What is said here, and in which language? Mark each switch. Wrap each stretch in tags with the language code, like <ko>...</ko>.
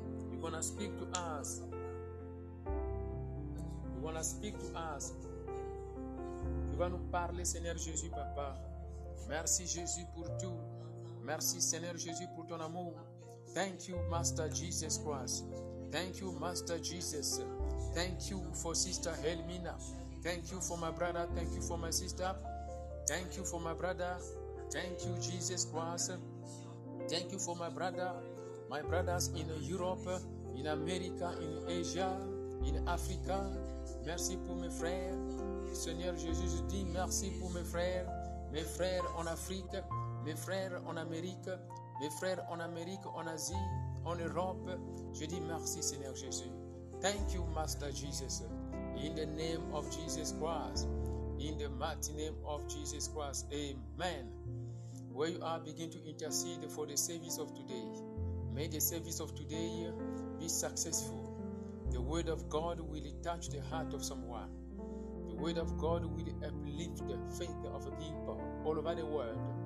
<en>You're gonna speak to us. You're gonna speak to us.</en> <fr>Tu vas nous parler, Seigneur Jésus, Papa. Merci, Jésus, pour tout. Merci, Seigneur Jésus, pour ton amour.</fr> <en>Thank you, Master Jesus Christ. Thank you, Master Jesus. Thank you for Sister Helmina. Thank you for my brother. Thank you for my sister. Thank you for my brother. Thank you, Jesus Christ. Thank you for my brother. My brothers in Europe, in America, in Asia, in Africa.</en> <fr>Merci pour mes frères. Seigneur Jésus, je dis merci pour mes frères en Afrique, mes frères en Amérique, mes frères en Amérique, en Asie, en Europe. Je dis merci, Seigneur Jésus.</fr> <en>Thank you, Master Jesus. In the name of Jesus Christ. In the mighty name of Jesus Christ. Amen. Where you are, begin to intercede for the service of today. May the service of today be successful. The word of God will touch the heart of someone. The word of God will uplift the faith of people all over the world.</en>